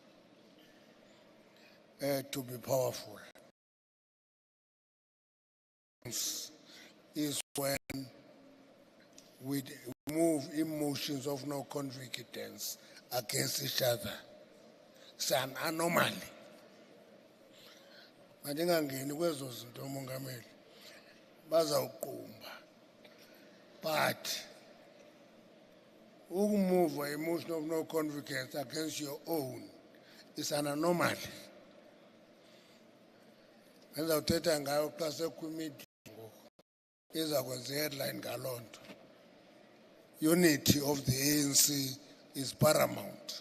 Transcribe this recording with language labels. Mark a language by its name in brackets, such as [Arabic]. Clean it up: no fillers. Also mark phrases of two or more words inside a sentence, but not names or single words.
[English] To be powerful is when we move emotions of no confidence against each other. It's an anomaly. [Xhosa] Mandingangeni kwezo zinto umongameli bazawuqumba, [English] but move emotion of no confidence against your own is an anomaly. [Xhosa] Ngizawuthetha ngayo xa sekwimidi ngoku izakwenza headline ngaloo nto. [English] Unity of the ANC is paramount.